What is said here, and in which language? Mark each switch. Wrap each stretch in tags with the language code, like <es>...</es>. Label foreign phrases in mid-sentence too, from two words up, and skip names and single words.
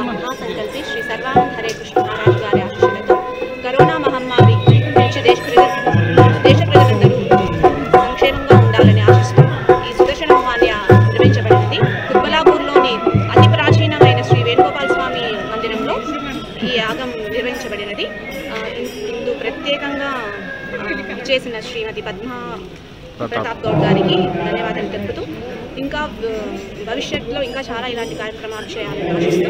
<te>మహాసంకల్పి శ్రీ సర్వానంద హరే కృష్ణ మహారాజ గారి ఆశీర్వాదతో కరోనా మహామారి నుంచి దేశ ప్రజలందరూ సంక్షేమంగా ఉండాలని ఆశిస్తూ ఈ సుదర్శన హోమాన్ని నిర్వహించబడినది. కుత్బుల్లాపూర్లోని అతి ప్రాచీనమైన శ్రీ వేణుగోపాల స్వామి మందిరంలో ఈ యాగం నిర్వహించబడినది. ఇందు ప్రత్యేకంగా చేసిన శ్రీమతి పద్మా ప్రతాప్ గౌడ్ గారికి ధన్యవాదాలు తెలుపుతూ ఇంకా భవిష్యత్తులో ఇంకా చాలా ఇలాంటి కార్యక్రమాలు చేయాలని ఆశిస్తూ</te>